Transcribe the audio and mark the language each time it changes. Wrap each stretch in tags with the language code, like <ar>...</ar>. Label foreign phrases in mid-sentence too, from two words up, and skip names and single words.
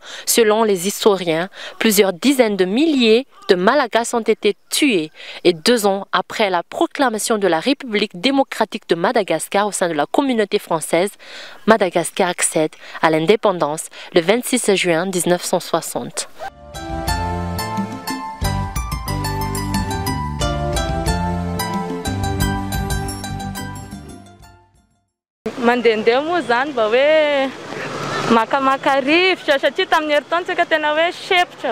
<fr>Selon les historiens, plusieurs dizaines de milliers de Malagasy ont été tués. Et 2 ans après la proclamation de la République démocratique de Madagascar au sein de la communauté française, Madagascar accède à l'indépendance le 26 juin 1960.</fr> <mg>Mandehandeha moa zany mba hoe makamaka rivotra satria tamin'ny herin-taona tsika tena hoe sepotra</mg>